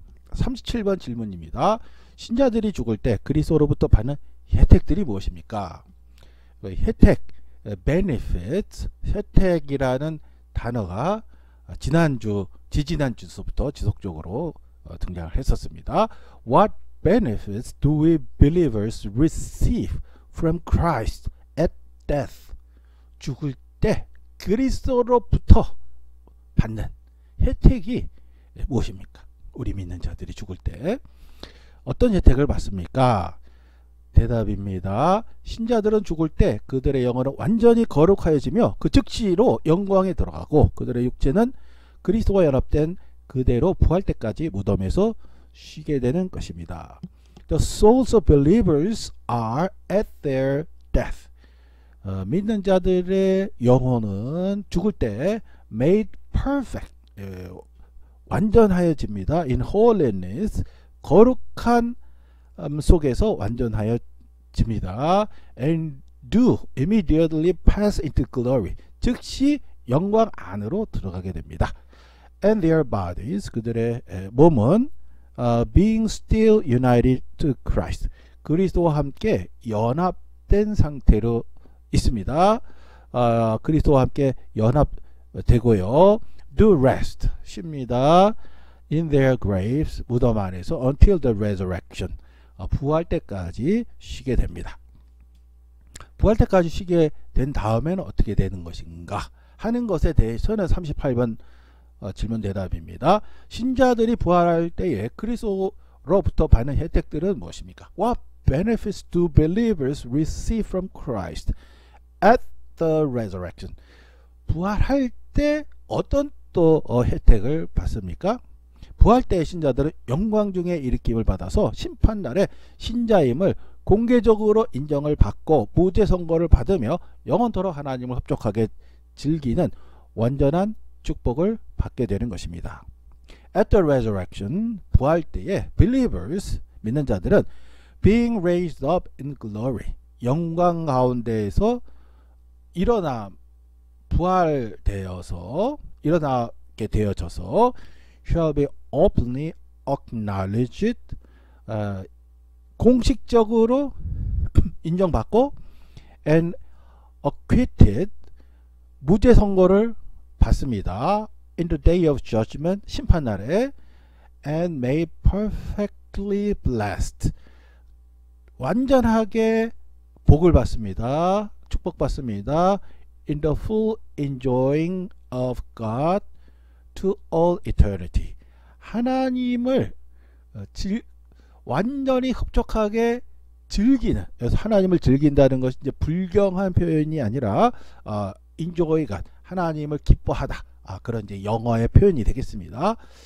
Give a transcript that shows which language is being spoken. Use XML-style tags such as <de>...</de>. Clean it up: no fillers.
<ko>37번 질문입니다. 신자들이 죽을 때 그리스도로부터 받는 혜택들이 무엇입니까? 혜택, benefits, 혜택이라는 단어가 지지난주서부터 지속적으로 등장을 했었습니다.</ko> <en>What benefits do we believers receive from Christ at death?</en> <ko>죽을 때 그리스도로부터 받는 혜택이 무엇입니까? 우리 믿는 자들이 죽을 때 어떤 혜택을 받습니까? 대답입니다. 신자들은 죽을 때 그들의 영혼은 완전히 거룩하여지며 그 즉시로 영광에 들어가고 그들의 육체는 그리스도와 연합된 그대로 부활 때까지 무덤에서 쉬게 되는 것입니다.</ko> <en>The souls of believers are at their death.</en> <ko>믿는 자들의 영혼은 죽을 때</ko> <en>made perfect,</en> <ko>완전하여집니다.</ko> <en>In holiness,</en> <ko>거룩한 속에서 완전하여집니다.</ko> <en>And do immediately pass into glory,</en> <ko>즉시 영광 안으로 들어가게 됩니다.</ko> <en>And their bodies,</en> <ko>그들의 몸은</ko> <en>being still united to Christ,</en> <ko>그리스도와 함께 연합된 상태로 있습니다. 그리스도와 함께 연합되고요.</ko> <en>Do rest,</en> <ko>쉽니다.</ko> <en>In their graves,</en> <ko>무덤 안에서</ko> <en>until the resurrection,</en> <ko>부활 때까지 쉬게 됩니다. 부활 때까지 쉬게 된 다음에는 어떻게 되는 것인가 하는 것에 대해서는 38번 질문 대답입니다. 신자들이 부활할 때에 그리스도로부터 받는 혜택들은 무엇입니까?</ko> <en>What benefits do believers receive from Christ at the resurrection?</en> <ko>부활할 때 어떤 또 혜택을 받습니까? 부활 때의 신자들은 영광 중에 일으킴을 받아서 심판날에 신자임을 공개적으로 인정을 받고 무죄 선고를 받으며 영원토록 하나님을 흡족하게 즐기는 완전한 축복을 받게 되는 것입니다.</ko> <en>At the resurrection,</en> <ko>부활 때에</ko> <en>believers,</en> <ko>믿는 자들은</ko> <en>being raised up in glory,</en> <ko>영광 가운데에서 부활되어서 일어나게 되어져서</ko> <en>shall be openly acknowledged,</en> <ko>공식적으로 인정받고</ko> <en>and acquitted,</en> <ko>무죄 선고를 받습니다.</ko> <en>In the day of judgment,</en> <ko>심판날에</ko> <en>and made perfectly blessed,</en> <ko>완전하게 복을 받습니다. 축복받습니다.</ko> <en>In the full enjoying of God to all eternity,</en> <ko>하나님을 완전히 흡족하게 즐기는, 그래서 하나님을 즐긴다는 것이 이제 불경한 표현이 아니라</ko> <en>enjoy God,</en> <ko>하나님을 기뻐하다, 그런 이제 영어의 표현이 되겠습니다.</ko>